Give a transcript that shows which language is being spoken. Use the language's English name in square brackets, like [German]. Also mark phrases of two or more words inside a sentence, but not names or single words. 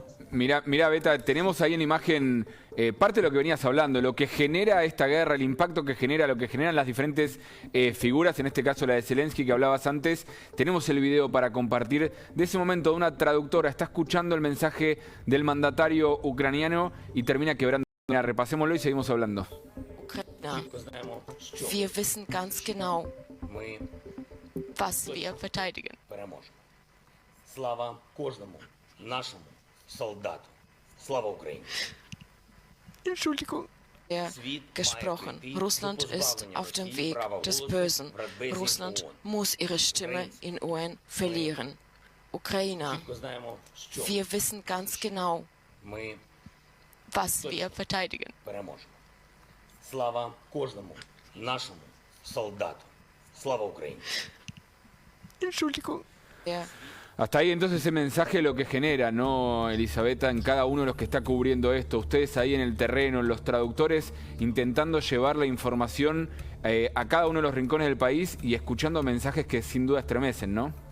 [Spanish] Mira, Beta, tenemos ahí en imagen parte de lo que venías hablando, lo que genera esta guerra, el impacto que genera, lo que generan las diferentes figuras, en este caso la de Zelensky que hablabas antes. Tenemos el video para compartir de ese momento de una traductora, está escuchando el mensaje del mandatario ucraniano y termina quebrando. Mira, repasémoslo y seguimos hablando. [German] Wir wissen ganz genau, was wir verteidigen. [Ukrainian] Слава кожному нашому солдату. Слава Україні. [German] Entschuldigung. Gesprochen. Russland ist auf dem Weg des Bösen. Russland muss ihre Stimme in UN verlieren. Ukrainer, wir wissen ganz genau, was wir verteidigen. [Ukrainian] Слава кожному нашому солдату. Слава Україні. [German] Entschuldigung. [Spanish] Hasta ahí entonces ese mensaje lo que genera, ¿no, Elisabetta, en cada uno de los que está cubriendo esto? Ustedes ahí en el terreno, los traductores, intentando llevar la información a cada uno de los rincones del país y escuchando mensajes que sin duda estremecen, ¿no?